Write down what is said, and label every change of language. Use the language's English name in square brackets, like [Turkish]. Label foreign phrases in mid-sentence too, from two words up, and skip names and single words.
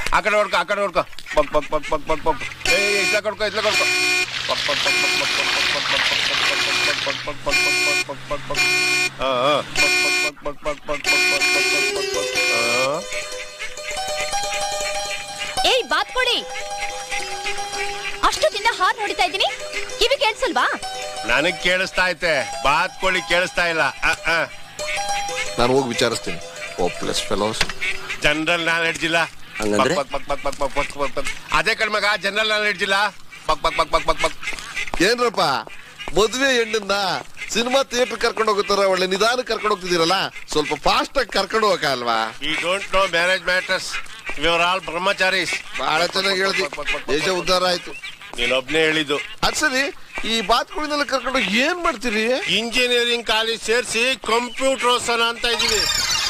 [Kannada] ಆ ಕಡೆ ಹೊಡ್ಕೊ ಪಕ್ ಪಕ್ ಪಕ್ ಪಕ್ ಪಕ್ ಪಕ್ ಇಟ್ಲ ಕೊಡ್ಕೊ ಪಕ್ ಪಕ್ ಪಕ್ ಪಕ್ ಪಕ್ ಪಕ್ ಪಕ್ ಪಕ್ ಪಕ್ ಪಕ್ ಪಕ್ ಏಯ್ ಬಾತ್ಕೋಳಿ, ಅಷ್ಟು ದಿನ ಹಾರ್ ನೋಡಿತಾ ಇದ್ದೀನಿ, ಕಿವಿ ಕೇಳಿಸಲ್ವಾ? ನನಗ್ ಕೇಳಿಸ್ತಾ ಐತೆ, ಬಾತ್ಕೋಳಿ ಕೇಳಿಸ್ತಾ ಇಲ್ಲ. ನಾನು ಹೋಗಿ ವಿಚಾರಿಸ್ತೀನಿ. [English] hopeless fellows. general knowledge [Kannada] ಇಲ್ಲ. ಅದೇ ಕಣ್ಮಗ, [English] general knowledge [Kannada] ಇಲ್ಲ. ಪಕ್ ಪಕ್ ಪಕ್ ಪಕ್ ಪಕ್ ಪಕ್. ಏನ್ರಪ್ಪ ಮದುವೆ ಹೆಣ್ಣನ್ನ [English] cinema theatre [Kannada] ಕರ್ಕೊಂಡು ಹೋಗುತ್ತಾರ, ಒಳ್ಳೆ ನಿಧಾನ ಕರ್ಕೊಂಡು ಹೋಗ್ತಿದ್ದೀರಲ್ಲ, ಸ್ವಲ್ಪ ಫಾಸ್ಟ್ ಆಗಿ ಕರ್ಕೊಂಡು ಹೋಗಲ್ವಾ? [English] we don't know marriage matters, we are all ಬ್ರಹ್ಮಚಾರೀಸ್. [Kannada] ಬಹಳ ಚೆನ್ನಾಗಿ ಹೇಳ್ದಿ, ದೇಶ ಉದ್ಧಾರ ಆಯ್ತು. ನೀನೊಬ್ನೇ ಹೇಳಿದ್ದು. ಅದ್ ಸರಿ, ಈ ಬಾತ್ಕೋಳಿನೆಲ್ಲ ಕರ್ಕೊಂಡು ಏನ್ ಮಾಡ್ತೀರಿ? [English] engineering college [Kannada] ಸೇರಿಸಿ ಕಂಪ್ಯೂಟರ್ ಓದ್ಸೋಣ ಅಂತ ಇದೀವಿ.